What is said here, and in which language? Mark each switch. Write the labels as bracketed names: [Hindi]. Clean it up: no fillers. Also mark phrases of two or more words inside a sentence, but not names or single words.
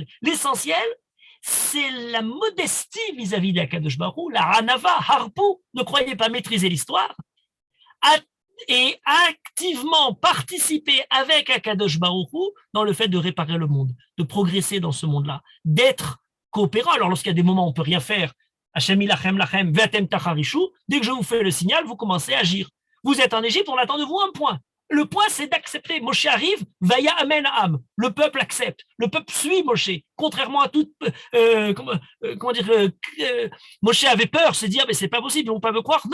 [French] L'essentiel, c'est la modestie vis-à-vis d' [Hebrew] הקדוש ברוך הוא, [French] la Hanava, Harpou. Ne croyez pas maîtriser l'histoire. Et activement participer avec [Hebrew] הקדוש ברוך הוא [French] dans le fait de réparer le monde, de progresser dans ce monde-là, d'être coopérant. Alors lorsqu'il y a des moments où on ne peut rien faire, [Hebrew] השם ילחם לכם ואתם תחרישו, [French] dès que je vous fais le signal, vous commencez à agir. Vous êtes en Égypte, on attend de vous un point. Le point, c'est d'accepter. Moshe arrive, [Hebrew] ויאמן העם. [French] Le peuple accepte. Le peuple suit Moshe. Contrairement à toute, Moshe avait peur, se dire, mais c'est pas possible, ils vont pas me croire.